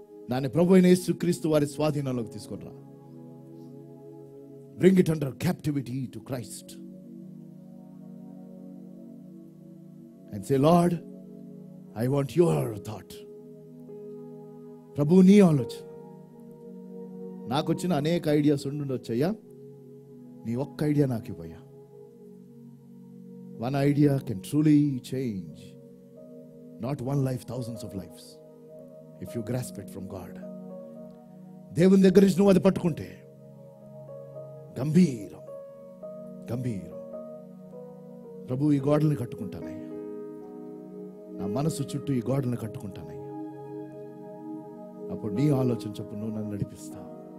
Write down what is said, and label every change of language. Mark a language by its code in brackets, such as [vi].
[te] దాన్ని ప్రభు అయిన యేసుక్రీస్తు వారి స్వాధీనంలోకి తీసుకురా. [en] Bring it under captivity to Christ. And say, Lord, I want your thought. [te] ప్రభు నీ ఆలోచన. నాకు వచ్చిన అనేక ఐడియాస్ ఉండుండొచ్చయ్యా, నీ ఒక్క ఐడియా నాకు ఇవ్వయ్యా. [en] One idea can truly change not one life, thousands of lives, if you grasp it from God. [te] దేవుని దగ్గర నుంచి నువ్వు అది పట్టుకుంటే గంభీరం. ప్రభు, ఈ గోడల్ని కట్టుకుంటానయ్యా, నా మనసు చుట్టూ ఈ గోడల్ని కట్టుకుంటానయ్యా. అప్పుడు నీ ఆలోచన చొప్పున నువ్వు నన్ను నడిపిస్తావు.